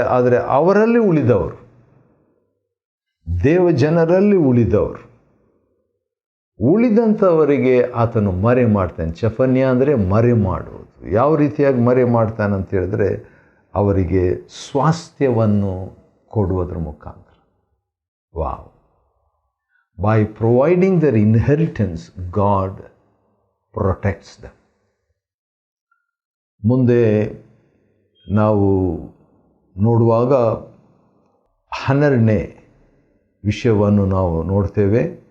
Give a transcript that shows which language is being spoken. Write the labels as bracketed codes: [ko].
[kn] ಆದರೆ ಅವರಲ್ಲಿ ಉಳಿದವರು, ದೇವಜನರಲ್ಲಿ ಉಳಿದವರು, ಉಳಿದಂಥವರಿಗೆ ಆತನು ಮರೆ ಮಾಡ್ತಾನೆ. ಸೆಫನ್ಯ ಅಂದರೆ ಮರೆ ಮಾಡುವುದು. ಯಾವ ರೀತಿಯಾಗಿ ಮರೆ ಮಾಡ್ತಾನೆ ಅಂತ ಹೇಳಿದ್ರೆ, ಅವರಿಗೆ ಸ್ವಾಸ್ಥ್ಯವನ್ನು ಕೊಡುವುದರ ಮುಖಾಂತರ. Wow! [en] By providing their inheritance, God protects them. [kn] ಮುಂದೆ ನಾವು ನೋಡುವಾಗ 12ನೇ ವಿಷಯವನ್ನು ನಾವು ನೋಡ್ತೇವೆ.